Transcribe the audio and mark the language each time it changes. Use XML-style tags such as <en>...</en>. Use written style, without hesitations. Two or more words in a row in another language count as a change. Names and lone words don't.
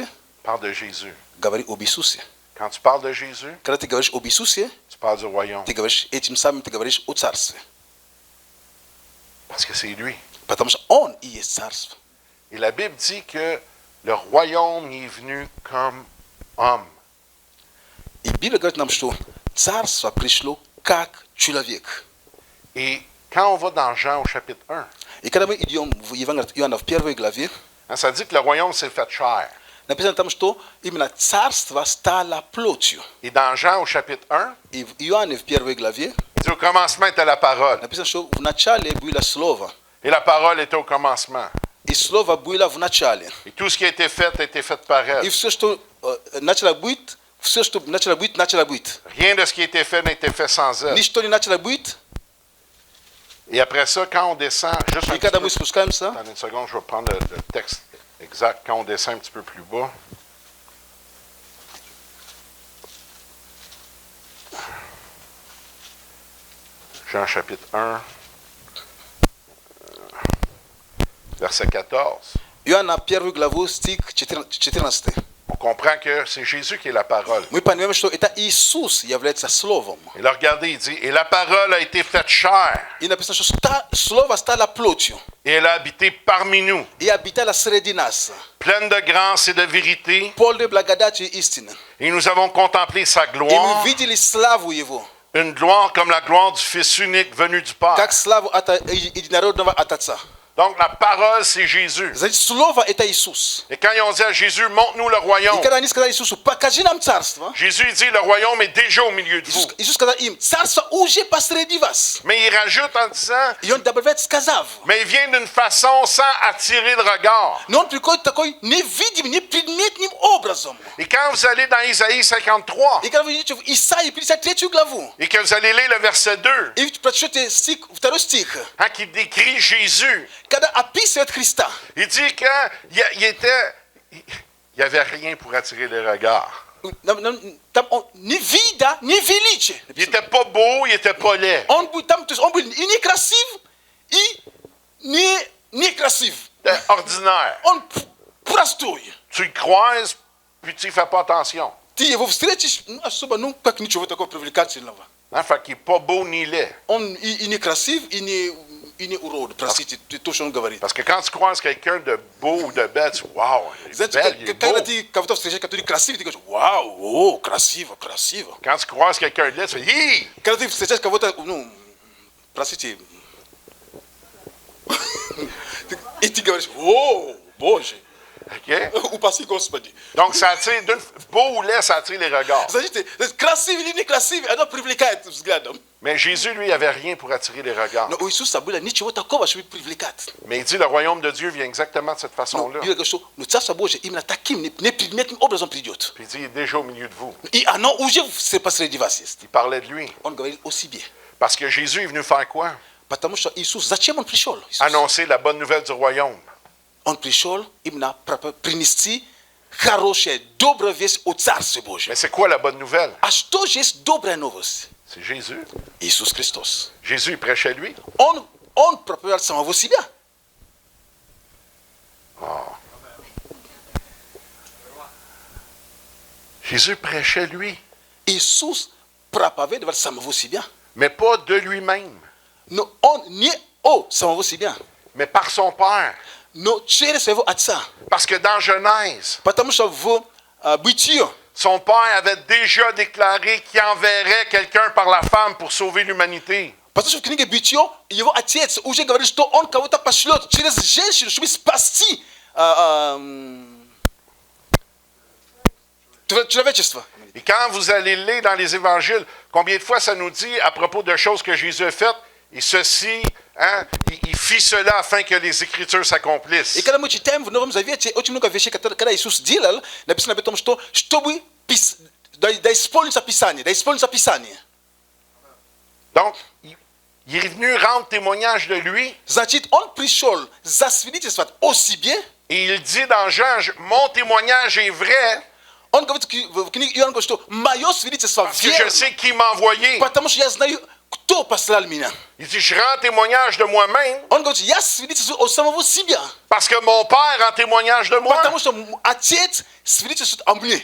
<fr>Parle de Jésus.</fr> <ru>Говори об Иисусе.</ru> <fr>Quand tu parles de Jésus,</fr> <ru>Когда ты говоришь об Иисусе,</ru> <fr>tu parles du royaume.</fr> <ru>ты говоришь этим самым, ты говоришь о царстве.</ru> <fr>Parce que c'est lui.</fr> <ru>Потому что Он и есть царство.</ru> <fr>Et la Bible dit que le royaume est venu comme homme.</fr> <ru>И Библия говорит нам, что царство пришло как человек.</ru> <fr>Et quand on va dans Jean au chapitre 1,</fr> <ru>И когда мы идем в Евангелие от Иоанна в первой главе,</ru> <fr>ça dit que le royaume s'est fait chair.</fr> <ru>написано там, что именно царство стало плотью.</ru> <fr>Et dans Jean au chapitre 1,</fr> <ru>И в Иоанне в первой главе</ru> <fr>il dit au commencement était la parole.</fr> <ru>написано, что в начале было слово.</ru> <fr>Et la parole était au commencement.</fr> <ru>И слово было в начале.</ru> <fr>Et tout ce qui a été fait par</fr> <ru>И</ru> <fr>elle.</fr> <ru>все, что начало быть, все, что начало быть.</ru> <fr>Rien de ce qui a été fait n'a été fait sans elle.</fr> <ru>Ничто не начало быть.</ru> <fr>Et après ça, quand on descend, juste un</fr> <ru>И</ru> <fr>petit</fr> <ru>когда</ru> <fr>peu,</fr> <ru>мы спускаемся,</ru> <fr>attendez une seconde, je vais prendre le texte exact. Quand on descend un petit peu plus bas, Jean chapitre 1, verset 14.</fr> <ru>Иоанна первую главу, стих 14.</ru> <fr>On comprend que c'est Jésus qui est la parole.</fr> <ru>Мы понимаем, что это Иисус является Словом.</ru> <fr>Et là, regardez, il dit, et la parole a été faite chair,</fr> <ru>И написано, что Слово стало плотью.</ru> <fr>et elle a habité parmi nous,</fr> <ru>И обитало среди нас.</ru> <fr>pleine de grâce et de vérité,</fr> <ru>Полной благодати и истины.</ru> <fr>et nous avons contemplé sa</fr> <ru>И</ru> <fr>gloire,</fr> <ru>мы видели славу Его.</ru> <fr>une gloire comme la gloire du Fils unique venu du Père.</fr> <ru>Как славу от единородного от Отца.</ru> <fr>Donc la parole, c'est Jésus.</fr> <ru>Значит, Слово это Иисус.</ru> <fr>Et quand ils ont dit à Jésus, montre-nous le royaume,</fr> <ru>И когда они сказали Иисусу, покажи нам царство,</ru> <fr>Jésus dit, le royaume est déjà au milieu de vous.</fr> <ru>Иисус сказал им, царство уже посреди вас.</ru> <fr>Mais il rajoute en disant,</fr> <ru>И он добавляет, сказав,</ru> <fr>mais il vient d'une façon sans attirer le regard.</fr> <ru>но он приходит такой невидимым, непредметным образом.</ru> <fr>Et quand vous allez dans Isaïe 53,</fr> <ru>И когда вы идете в Исаии 53 главу,</ru> <fr>et que vous allez lire le verset 2,</fr> <ru>и прочтете второй стих,</ru> <fr>hein, qui décrit Jésus,</fr> <ru>когда описывает Христа,</ru> <fr>il dit qu'il n'y avait rien pour attirer les regards.</fr> <ru>там он не вида, не величие.</ru> <fr>Il n'était pas beau, il n'était pas laid.</fr> <ru>Он был там, то есть он был и некрасив, и некрасив.</ru> <fr>Il était ordinaire.</fr> <ru>Он простой.</ru> <fr>Tu le croises, puis tu ne fais pas attention.</fr> <ru>Ты его встретишь, особо, как ничего такого привлекательного.</ru> <fr>Hein, fait qu'il n'est pas beau ni laid.</fr> <ru>Он и некрасив, и une urod, простите, то, что он говорит.</ru> <fr>Parce que quand tu croises quelqu'un de beau ou de belle, tu dis, wow, il est</fr> <ru>Знаете,</ru> <fr>belle, il est</fr> <ru>когда</ru> <fr>beau.</fr> <ru>ты кого-то встречаешь, который красивый, ты говоришь, вау, о, красиво, красиво.</ru> <fr>Quand tu croises quelqu'un de laid, tu fais, hi!</fr> <ru>Когда ты встречаешь кого-то, ну, простите, и ты говоришь, о, Боже, OK? упаси Господи.</ru> <fr>Donc, ça attire, beau ou laid, ça attire les regards.</fr> <ru>Значит, красивый или некрасивый, оно привлекает взглядом.</ru> <fr>Mais Jésus, lui, avait rien pour attirer les regards.</fr> <ru>Но у Иисуса было ничего такого, чтобы привлекать.</ru> <fr>Mais il dit, le royaume de Dieu vient exactement de cette</fr> <ru>Но</ru> <fr>façon-là.</fr> <ru>Библия говорит, что Царство Божие именно таким непредметным образом придет.</ru> <fr>Puis il dit, il est déjà au milieu de vous.</fr> <ru>И оно уже посреди вас есть.</ru> <fr>Il parlait de lui.</fr> <ru>Он говорит о себе.</ru> <fr>Parce que Jésus est venu faire quoi?</fr> <ru>Потому что Иисус, зачем Он пришел? Иисус?</ru> <fr>Annoncer la bonne nouvelle du royaume.</fr> <ru>Он пришел именно принести хорошая, добрая весть о Царстве Божьем.</ru> <fr>Mais c'est quoi la bonne nouvelle?</fr> <ru>А что же есть добрая новость?</ru> <fr>C'est Jésus.</fr> <ru>Иисус Христос.</ru> <fr>Jésus, il prêchait lui.</fr> <ru>Он проповедовал самого себя.</ru> <fr>Jésus prêchait lui.</fr> <ru>Иисус проповедовал самого себя.</ru> <fr>Mais pas de lui-même,</fr> <ru>Но Он не о самого себя,</ru> <fr>mais par son Père.</fr> <ru>но через своего Отца.</ru> <fr>Parce que dans Genèse,</fr> <ru>Потому что в Бытие</ru> <fr>son Père avait déjà déclaré qu'il enverrait quelqu'un par la femme pour sauver l'humanité.</fr> <ru>Потому что в книге Бытие его отец уже говорит, что он кого-то пошлет через женщину, чтобы спасти человечество.</ru> <fr>Et quand vous allez lire dans les évangiles, combien de fois ça nous dit à propos de choses que Jésus a faites, et ceci, hein, il fit cela afin que les Écritures s'accomplissent.</fr> <ru>И когда мы читаем в Новом Завете, очень много вещей, которые когда Иисус делал, написано об том, что чтобы да исполнится Писание.</ru> <fr>Donc, il est venu rendre témoignage de lui,</fr> <ru>Значит, он пришел засвидетельствовать о себе.</ru> <fr>et il dit dans Jean, mon témoignage est vrai,</fr> <ru>Он говорит в книге Иоанна, что мое свидетельство</ru> <fr>parce que je</fr> <ru>верно,</ru> <fr>sais qui m'a envoyé.</fr> <ru>потому что я знаю, кто послал меня.</ru> <fr>Il dit, je rends témoignage de moi-même,</fr> <ru>Он говорит, я свидетельствую о самого себя,</ru> <fr>parce que mon Père rend témoignage de moi.</fr> <ru>потому что Отец свидетельствует о мне.</ru>